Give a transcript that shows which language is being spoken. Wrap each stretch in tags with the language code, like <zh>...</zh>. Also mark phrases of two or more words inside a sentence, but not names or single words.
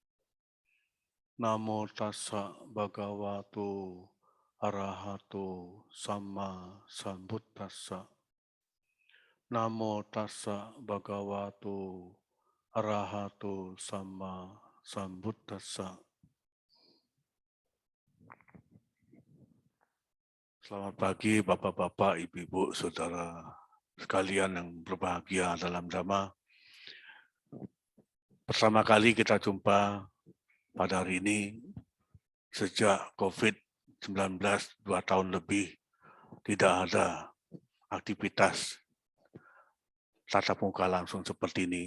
<pi>Namo tassa bhagavato arahato sama sambuddhassa. Namo tassa bhagavato arahato sama sambuddhassa.</pi> <id>Selamat pagi Bapak-Bapak, Ibu-Ibu, Saudara sekalian yang berbahagia dalam Dhamma. Pertama kali kita jumpa pada hari ini sejak COVID-19 2 tahun lebih tidak ada aktivitas tatap muka langsung seperti ini.</id>